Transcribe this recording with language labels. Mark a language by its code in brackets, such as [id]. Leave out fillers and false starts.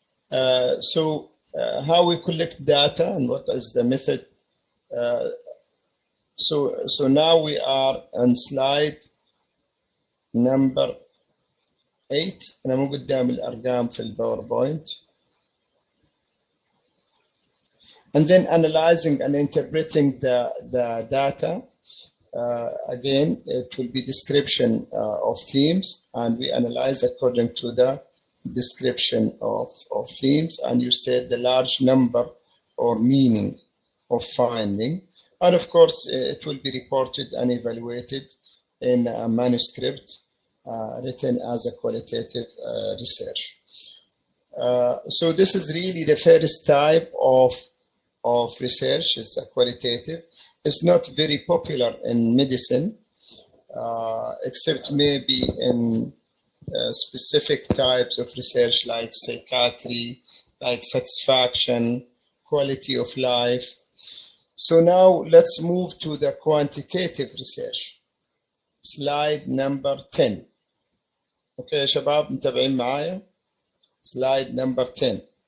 [en] How we collect data and what is the method? So now we are on slide number 8. [ar] أنا مو قدام الأرقام في الباوربوينت. [en] And then analyzing and interpreting the data. Again, it will be description of themes, and we analyze according to the description of themes, and you said the large number or meaning of finding. And of course, it will be reported and evaluated in a manuscript written as a qualitative research. So this is really the first type of research. It's a qualitative. It's not very popular in medicine, except maybe in specific types of research like psychiatry, like satisfaction, quality of life. So now let's move to the quantitative research. Slide number 10. Okay يا شباب متابعين معايا؟ Slide number 10.